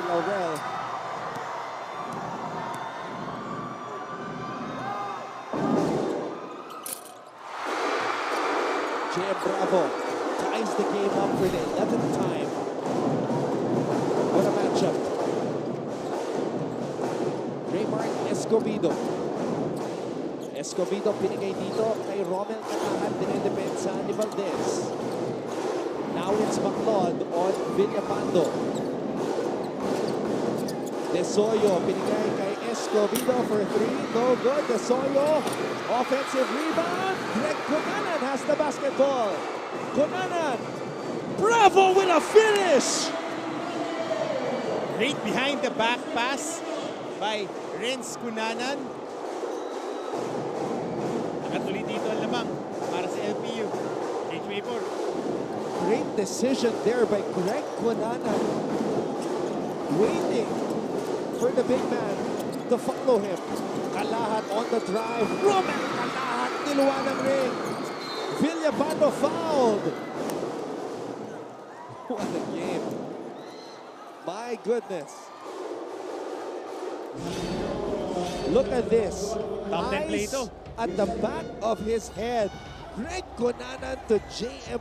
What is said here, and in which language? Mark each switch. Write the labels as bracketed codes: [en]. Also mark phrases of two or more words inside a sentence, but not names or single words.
[en] Laurel. J.M. Bravo ties the game up for the 11th time. What a matchup. Raymart Escobedo. [tl] Escobedo pinigay dito kay Romel Katahan, dinidepensa ni Valdez. [en] Now it's Maclod on Villapando. [tl] Desoyo pinigay kay Escobedo [en] for 3. No good. Desoyo. Offensive rebound. Greg Cunanan has the basketball. Cunanan. Bravo with a finish. Great behind the back pass by Renz Cunanan. [tl] Nakatuloy dito ang lamang para sa LPU. H-Vapor. [en] Great decision there by Greg Cunanan. Waiting for the big man to follow him. Kalahat on the drive. [tl] Romel Kalahat, niluwa ng ring. [en] Villapando fouled. What a game. My goodness. Look at this. Top 10 play Eyes [tl] ito. [en] at the back of his head. Greg Cunanan to J.M.